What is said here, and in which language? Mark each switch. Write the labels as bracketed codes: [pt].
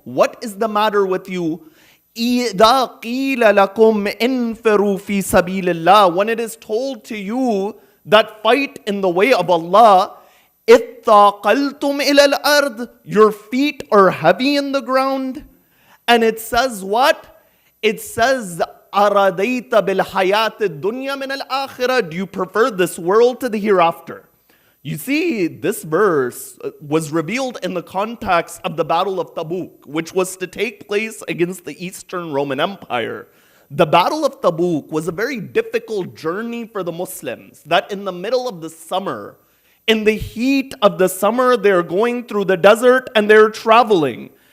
[en] What is the matter with you? [ar] إِذَا قِيلَ لَكُمْ إِنْفِرُوا فِي سَبِيلِ اللَّهِ. [en] When it is told to you that fight in the way of Allah, [ar] إِثَّاقَلْتُمْ إِلَى الْأَرْضِ. [en] Your feet are heavy in the ground. And it says what? It says, [ar] أَرَدَيْتَ بِالْحَيَاةِ الدُّنْيَا مِنَ الْآخِرَةِ. [en] Do you prefer this world to the hereafter? You see, this verse was revealed in the context of the Battle of Tabuk, which was to take place against the Eastern Roman Empire. The Battle of Tabuk was a very difficult journey for the Muslims, that in the middle of the summer, in the heat of the summer, they're going through the desert and they're traveling.